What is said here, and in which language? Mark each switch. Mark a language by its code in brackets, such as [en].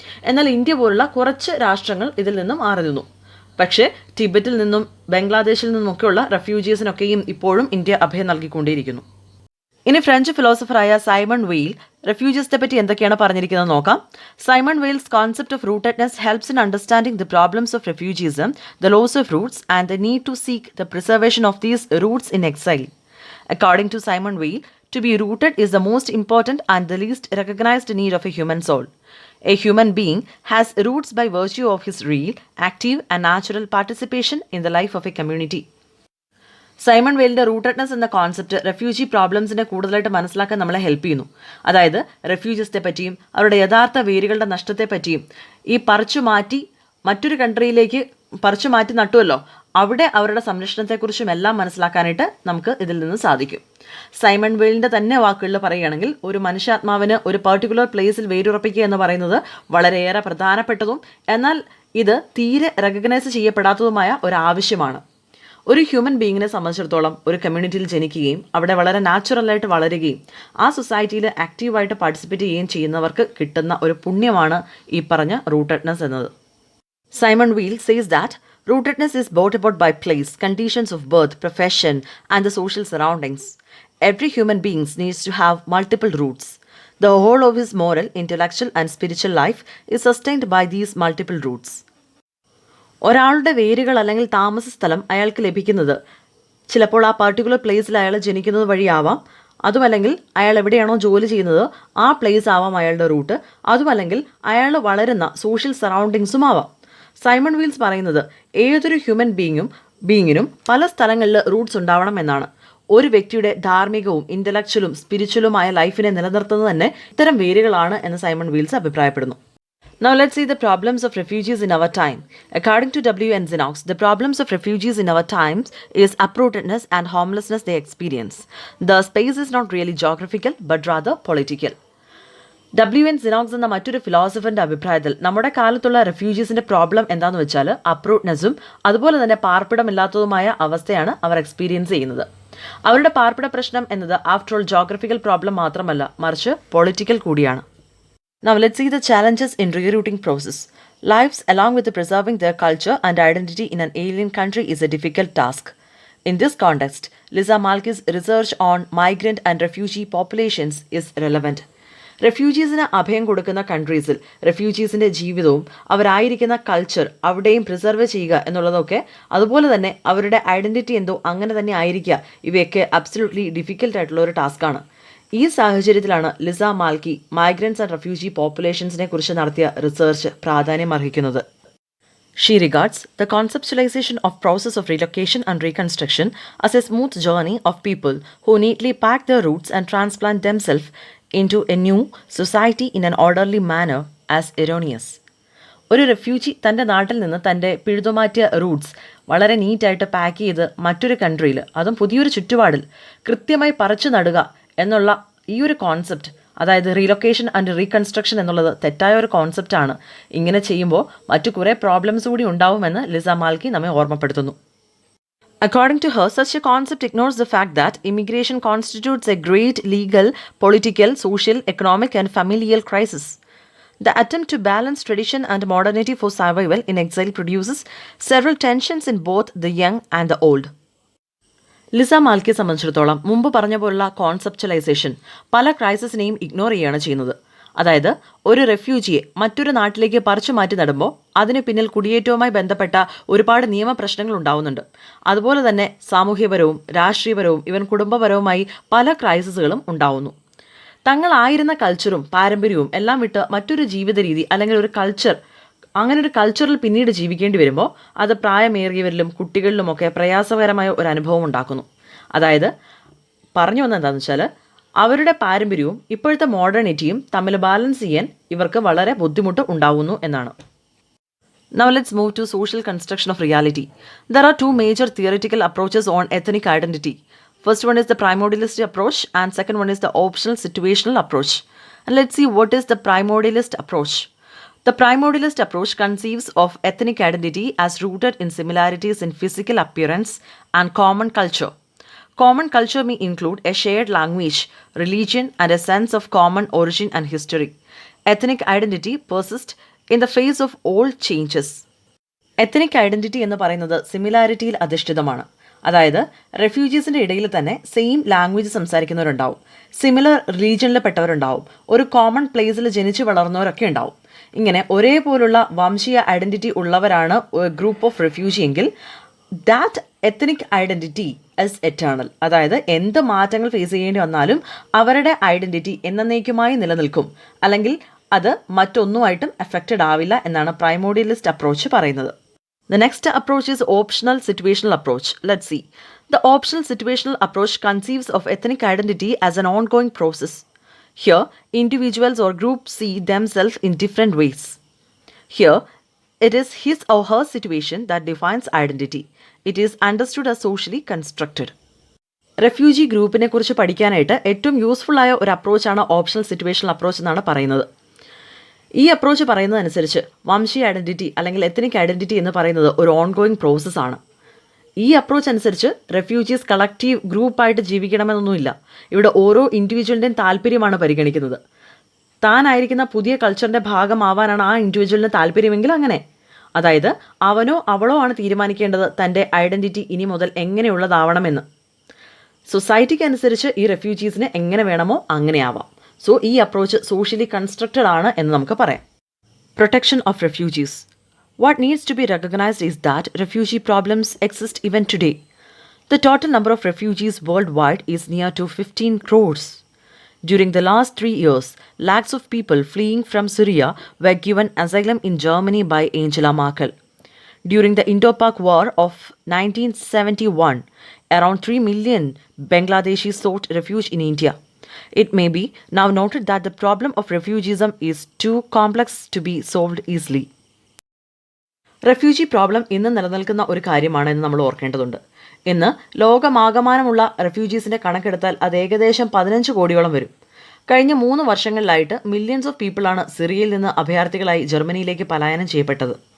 [ml] എന്നാൽ ഇന്ത്യ പോലുള്ള കുറച്ച് രാഷ്ട്രങ്ങൾ ഇതിൽ നിന്നും മാറി നിന്നു. പക്ഷേ ടിബറ്റിൽ നിന്നും ബംഗ്ലാദേശിൽ നിന്നുമൊക്കെയുള്ള റെഫ്യൂജീസിനൊക്കെയും ഇപ്പോഴും ഇന്ത്യ അഭയം നൽകിക്കൊണ്ടേയിരിക്കുന്നു. ഇനി ഫ്രഞ്ച് ഫിലോസഫറായ സൈമൺ വെയിൽ റെഫ്യൂജീസിനെ പറ്റി എന്തൊക്കെയാണ് പറഞ്ഞിരിക്കുന്നത് നോക്കാം. [en] Simone Weil's concept of rootedness helps in understanding the problems of refugeeism, the loss of roots and the need to seek the preservation of these roots in exile. According to Simone Weil, to be rooted is the most important and the least recognized need of a human soul. A human being has roots by virtue of his real, active and natural participation in the life of a community. [ml] Simon വെയിലിൻ്റെ റൂട്ടഡ്നെസ് എന്ന concept refugee പ്രോബ്ലംസിനെ കൂടുതലായിട്ട് മനസ്സിലാക്കാൻ നമ്മളെ help ചെയ്യുന്നു. അതായത് റെഫ്യൂജീസിനെ പറ്റിയും അവരുടെ യഥാർത്ഥ വേരുകളുടെ നഷ്ടത്തെ പറ്റിയും ഈ മറ്റൊരു കൺട്രിയിലേക്ക് പറിച്ചു മാറ്റി നട്ടുവല്ലോ അവിടെ അവരുടെ സംരക്ഷണത്തെക്കുറിച്ചും എല്ലാം മനസ്സിലാക്കാനായിട്ട് നമുക്ക് ഇതിൽ നിന്ന് സാധിക്കും. സൈമൺ വെയിലിൻ്റെ തന്നെ വാക്കുകളിൽ പറയുകയാണെങ്കിൽ ഒരു മനുഷ്യാത്മാവിന് ഒരു പർട്ടിക്കുലർ പ്ലേസിൽ വേരുറപ്പിക്കുക എന്ന് പറയുന്നത് വളരെയേറെ പ്രധാനപ്പെട്ടതും എന്നാൽ ഇത് തീരെ റെക്കഗ്നൈസ് ചെയ്യപ്പെടാത്തതുമായ ഒരാവശ്യമാണ്. ഒരു ഹ്യൂമൻ ബീയിങ്ങിനെ സംബന്ധിച്ചിടത്തോളം ഒരു കമ്മ്യൂണിറ്റിയിൽ ജനിക്കുകയും അവിടെ വളരെ നാച്ചുറലായിട്ട് വളരുകയും ആ സൊസൈറ്റിയിൽ ആക്റ്റീവായിട്ട് പാർട്ടിസിപ്പേറ്റ് ചെയ്യുകയും ചെയ്യുന്നവർക്ക് കിട്ടുന്ന ഒരു പുണ്യമാണ് ഈ പറഞ്ഞ റൂട്ടഡ്നെസ് എന്നത്. [en] Simone Weil says that rootedness is brought about by place, conditions of birth, profession, and the social surroundings. Every human being needs to have multiple roots. The whole of his moral, intellectual, and spiritual life is sustained by these multiple roots. [ml] ഒരാളുടെ വേരുകൾ അല്ലെങ്കിൽ താമസ സ്ഥലം അയാൾക്ക് ലഭിക്കുന്നത് ചിലപ്പോൾ ആ particular പ്ലേസിൽ അയാൾ ജനിക്കുന്നത് വഴിയാവാം, അതുമല്ലെങ്കിൽ അയാൾ എവിടെയാണോ ജോലി ചെയ്യുന്നത് ആ പ്ലേസ് ആവാം അയാളുടെ റൂട്ട്, അതുമല്ലെങ്കിൽ അയാൾ വളരുന്ന സോഷ്യൽ സറൗണ്ടിങ്സും ആവാം. സൈമൺ വീൽസ് പറയുന്നത് ഏതൊരു ഹ്യൂമൻ ബീയിങ്ങിനും പല സ്ഥലങ്ങളിൽ റൂട്ട്സ് ഉണ്ടാവണം എന്നാണ്. ഒരു വ്യക്തിയുടെ ധാർമ്മികവും ഇൻ്റലക്ച്വലും സ്പിരിച്വലുമായ ലൈഫിനെ നിലനിർത്തുന്നത് തന്നെ ഇത്തരം വേരുകളാണ് എന്ന് സൈമൺ വീൽസ് അഭിപ്രായപ്പെടുന്നു. [en] Now let's see the problems of refugees in our time. According to W.N. Xenox, the problems of refugees in our times is uprootedness and homelessness they experience. The space is not really geographical but rather political. W.N. [ml] Xenox എന്ന മറ്റൊരു ഫിലോസഫറിൻ്റെ അഭിപ്രായത്തിൽ നമ്മുടെ കാലത്തുള്ള റെഫ്യൂജീസിൻ്റെ problem എന്താണെന്ന് വെച്ചാൽ അപ്രൂട്ട്നെസ്സും അതുപോലെ തന്നെ പാർപ്പിടമില്ലാത്തതുമായ അവസ്ഥയാണ് അവർ എക്സ്പീരിയൻസ് ചെയ്യുന്നത്. അവരുടെ പാർപ്പിട പ്രശ്നം എന്നത് [en] after all [ml] ജോഗ്രഫിക്കൽ പ്രോബ്ലം മാത്രമല്ല, മറിച്ച് പൊളിറ്റിക്കൽ കൂടിയാണ്. [en] Now let's see the challenges in rerouting process. Lives along with preserving their culture and identity in an alien country is a difficult task. In this context, Liza Malki's research on migrant and refugee populations is relevant. [ml] റെഫ്യൂജീസിന് അഭയം കൊടുക്കുന്ന കൺട്രീസിൽ റെഫ്യൂജീസിൻ്റെ ജീവിതവും അവരായിരിക്കുന്ന culture അവിടെയും preserve ചെയ്യുക എന്നുള്ളതൊക്കെ, അതുപോലെ തന്നെ അവരുടെ identity എന്തോ അങ്ങനെ തന്നെ ആയിരിക്കുക, ഇവയൊക്കെ അബ്സല്യൂട്ട്ലി ഡിഫിക്കൽട്ട് ആയിട്ടുള്ള ഒരു ടാസ്ക്കാണ്. ഈ സാഹചര്യത്തിലാണ് ലിസ മാൽക്കി മൈഗ്രൻസ് ആൻഡ് റെഫ്യൂജി പോപ്പുലേഷൻസിനെ കുറിച്ച് നടത്തിയ റിസർച്ച് പ്രാധാന്യം അർഹിക്കുന്നത്. [en] She regards the conceptualization of process of relocation and reconstruction as a smooth journey of people who neatly pack their roots and transplant themselves into a new society in an orderly manner as erroneous. [ml] ഒരു refugee തൻ്റെ നാട്ടിൽ നിന്ന് തൻ്റെ പിഴുതുമാറ്റിയ Roots വളരെ നീറ്റായിട്ട് pack ചെയ്ത് മറ്റൊരു കൺട്രിയിൽ, അതും പുതിയൊരു ചുറ്റുപാടിൽ കൃത്യമായി പറിച്ചു നടുക എന്നുള്ള ഈ ഒരു കോൺസെപ്റ്റ്, അതായത് റീലൊക്കേഷൻ ആൻഡ് റീകൺസ്ട്രക്ഷൻ എന്നുള്ളത് തെറ്റായ ഒരു കോൺസെപ്റ്റാണ്. ഇങ്ങനെ ചെയ്യുമ്പോൾ മറ്റു കുറേ പ്രോബ്ലംസ് കൂടി ഉണ്ടാവുമെന്ന് ലിസ മാൽക്കി നമ്മെ ഓർമ്മപ്പെടുത്തുന്നു. [en] According to her, such a concept ignores the fact that immigration constitutes a great legal, political, social, economic, and familial crisis. The attempt to balance tradition and modernity for survival in exile produces several tensions in both the young and the old. [ml] Lisa മാൽക്കിയെ സംബന്ധിച്ചിടത്തോളം മുമ്പ് പറഞ്ഞ പോലുള്ള കോൺസെപ്ച്വലൈസേഷൻ പല ക്രൈസിസിനെയും ignore ചെയ്യുകയാണ് ചെയ്യുന്നത്. അതായത് ഒരു റെഫ്യൂജിയെ മറ്റൊരു നാട്ടിലേക്ക് പറിച്ചു മാറ്റി നടുമ്പോൾ അതിന് പിന്നിൽ കുടിയേറ്റവുമായി ബന്ധപ്പെട്ട ഒരുപാട് നിയമപ്രശ്നങ്ങൾ ഉണ്ടാവുന്നുണ്ട്. അതുപോലെ തന്നെ സാമൂഹ്യപരവും രാഷ്ട്രീയപരവും ഇവൻ കുടുംബപരവുമായി പല ക്രൈസിസുകളും ഉണ്ടാവുന്നു. തങ്ങളായിരുന്ന കൾച്ചറും പാരമ്പര്യവും എല്ലാം വിട്ട് മറ്റൊരു ജീവിത രീതി അല്ലെങ്കിൽ ഒരു കൾച്ചർ, അങ്ങനെ ഒരു കൾച്ചറിൽ പിന്നീട് ജീവിക്കേണ്ടി വരുമ്പോൾ അത് പ്രായമേറിയവരിലും കുട്ടികളിലുമൊക്കെ പ്രയാസകരമായ ഒരു അനുഭവം ഉണ്ടാക്കുന്നു. അതായത് പറഞ്ഞു വന്നത് എന്താണെന്ന് വെച്ചാൽ അവരുടെ പാരമ്പര്യവും ഇപ്പോഴത്തെ മോഡേണിറ്റിയും തമ്മിൽ ബാലൻസ് ചെയ്യാൻ ഇവർക്ക് വളരെ ബുദ്ധിമുട്ട് ഉണ്ടാവുന്നു എന്നാണ്. [en] Now let's move to social construction of reality. There are two major theoretical approaches on ethnic identity. First one is the primordialist approach and second one is the optional situational approach. And let's see what is the primordialist approach. The primordialist approach conceives of ethnic identity as rooted in similarities in physical appearance and common culture. Common culture may include a shared language, religion, and a sense of common origin and history. Ethnic identity persists in the face of all changes. [ml] Ethnic identity എന്ന് പറയുന്നത് സിമിലാരിറ്റിയിൽ അധിഷ്ഠിതമാണ്. അതായത് റെഫ്യൂജീസിൻ്റെ ഇടയിൽ തന്നെ same language സംസാരിക്കുന്നവരുണ്ടാവും, similar റിലീജിയനിൽ പെട്ടവരുണ്ടാവും, ഒരു common പ്ലേസിൽ ജനിച്ചു വളർന്നവരൊക്കെ ഉണ്ടാവും. ഇങ്ങനെ ഒരേപോലുള്ള വംശീയ ഐഡൻറ്റിറ്റി ഉള്ളവരാണ് ഗ്രൂപ്പ് ഓഫ് റെഫ്യൂജി എങ്കിൽ [en] That ethnic identity as eternal. [ml] അതായത് എന്ത് മാറ്റങ്ങൾ ഫേസ് ചെയ്യേണ്ടി വന്നാലും അവരുടെ ഐഡൻറ്റിറ്റി എന്നേക്കുമായി നിലനിൽക്കും, അല്ലെങ്കിൽ അത് മറ്റൊന്നുമായിട്ടും എഫക്റ്റഡ് ആവില്ല എന്നാണ് പ്രൈമോഡിയലിസ്റ്റ് അപ്രോച്ച് പറയുന്നത്. [en] The next approach is optional situational approach. Let's see. The optional situational approach conceives of ethnic identity as an ongoing process. Here, individuals or groups see themselves in different ways. Here, it is his or her situation that defines identity. It is understood as socially constructed. [ml] Refugee ഗ്രൂപ്പിനെ കുറിച്ച് പഠിക്കാനായിട്ട് ഏറ്റവും യൂസ്ഫുള്ളായ ഒരു അപ്രോച്ചാണ് optional situational approach എന്നാണ് പറയുന്നത്. ഈ approach പറയുന്നതനുസരിച്ച് വംശീയ ഐഡൻറ്റിറ്റി അല്ലെങ്കിൽ എത്നിക് ഐഡൻറ്റിറ്റി എന്ന് പറയുന്നത് ഒരു ഓൺഗോയിങ് പ്രോസസ്സാണ്. ഈ അപ്രോച്ച് അനുസരിച്ച് റെഫ്യൂജീസ് കളക്റ്റീവ് ഗ്രൂപ്പായിട്ട് ജീവിക്കണമെന്നൊന്നുമില്ല. ഇവിടെ ഓരോ ഇൻഡിവിജ്വലിൻ്റെയും താല്പര്യമാണ് പരിഗണിക്കുന്നത്. താനായിരിക്കുന്ന പുതിയ കൾച്ചറിൻ്റെ ഭാഗമാവാനാണ് ആ ഇൻഡിവിജ്വലിന് താല്പര്യമെങ്കിൽ അങ്ങനെ. അതായത് അവനോ അവളോ ആണ് തീരുമാനിക്കേണ്ടത് തൻ്റെ ഐഡൻറ്റിറ്റി ഇനി മുതൽ എങ്ങനെയുള്ളതാവണമെന്ന്. സൊസൈറ്റിക്ക് അനുസരിച്ച് ഈ റെഫ്യൂജീസിന് എങ്ങനെ വേണമോ അങ്ങനെ ആവാം. സോ ഈ അപ്രോച്ച് [en] socially constructed [ml] ആണ് എന്ന് നമുക്ക് പറയാം. [en] Protection of refugees. What needs to be recognized is that refugee problems exist even today. The total number of refugees worldwide is near to 15 crores. During the last 3 years, lakhs of people fleeing from Syria were given asylum in Germany by Angela Merkel. During the Indo-Pak War of 1971, around 3 million Bangladeshis sought refuge in India. It may be now noted that the problem of refugeeism is too complex to be solved easily. [ml] Refugee problem ഇന്ന് നിലനിൽക്കുന്ന ഒരു കാര്യമാണെന്ന് നമ്മൾ ഓർക്കേണ്ടതുണ്ട്. ഇന്ന് ലോകമാകമാനമുള്ള റെഫ്യൂജീസിൻ്റെ കണക്കെടുത്താൽ അത് ഏകദേശം 15 കോടിയോളം വരും. കഴിഞ്ഞ 3 വർഷങ്ങളിലായിട്ട് [en] millions of പീപ്പിളാണ് [ml] സിറിയയിൽ നിന്ന് അഭയാർത്ഥികളായി ജർമ്മനിയിലേക്ക് പലായനം ചെയ്യപ്പെട്ടത്.